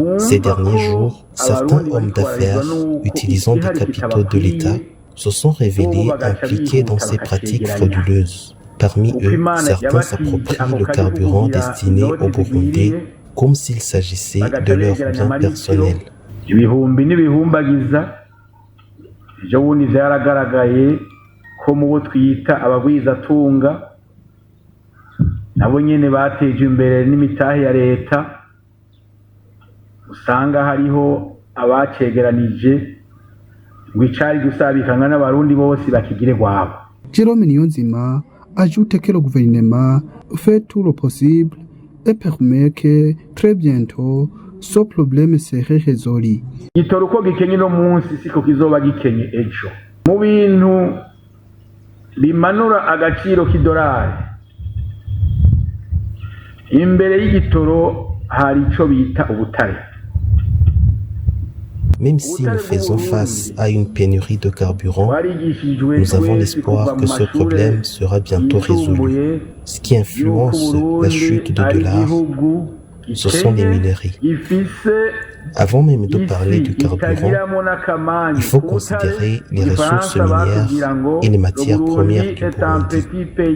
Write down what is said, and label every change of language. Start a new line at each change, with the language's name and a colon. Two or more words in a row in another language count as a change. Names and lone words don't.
French: Ces derniers jours, certains hommes d'affaires utilisant des capitaux de l'État se sont révélés impliqués dans ces pratiques frauduleuses. Parmi eux, certains s'approprient le carburant destiné aux Burundais comme s'il s'agissait de leurs biens personnels.
Rundi: Ibihumbi n'ibihumbagiza ejo bundi vyaragaragaye ko mu bo twita abagwizatunga nabo nyene bateje imbere n'imitahe ya leta, usanga hariho abacegeranije ngo icari gusabikana n'abarundi bose bakigire gwabo.
French: Jérôme Niyonzima ajoute que le gouvernement fait tout le possible et permet que très bientôt ce problème serait résolu.
Rundi: Igitoro uko gikenye no munsi siko kizoba gikenye ejo. Mu bintu bimanura agaciro k'idolari, imbere y'igitoro hari ico bita ubutare.
French: Même si nous faisons face à une pénurie de carburant, nous avons l'espoir que ce problème sera bientôt résolu. Ce qui influence la chute de dollar, ce sont les minerais. Avant même de parler du carburant, il faut considérer les ressources minières et les matières premières du Burundi.